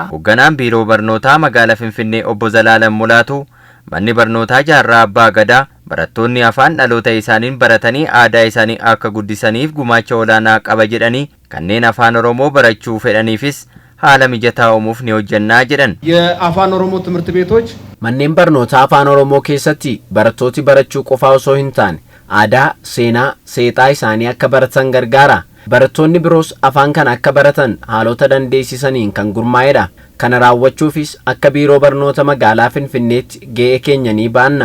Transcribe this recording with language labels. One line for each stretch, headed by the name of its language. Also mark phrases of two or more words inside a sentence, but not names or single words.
Oromo: Hoogganaan biiroo barnootaa magaalaa Finfinnee obbo Zalaalam Mulaatu manni barnootaa Jaarraa Abbaa Gadaa barattoonni afaan dhaloota isaaniin baratanii aadaa isaanii akka guddisaniif gumaacha olaanaa qaba jedhanii kanneen afaan Oromoo barachuu fedhaniifis haala mijataa uumuuf ni hojjennaa jedhan.
Amharic: የአፋን ኦሮሞ ትምህርት ቤቶች
Oromo: manneen barnootaa afaan Oromoo keessatti barattooti barachuu qofaa osoo hin taane aadaa, seenaa, seexaa isaanii akka baratan gargaara. Barattoonni biroos afaan kana akka baratan haalota dandeessisaniin kan gurmaa'edha. Kana raawwachuufis akka biiroo barnoota magaalaa Finfinneetti ga'ee keenya ni baanna.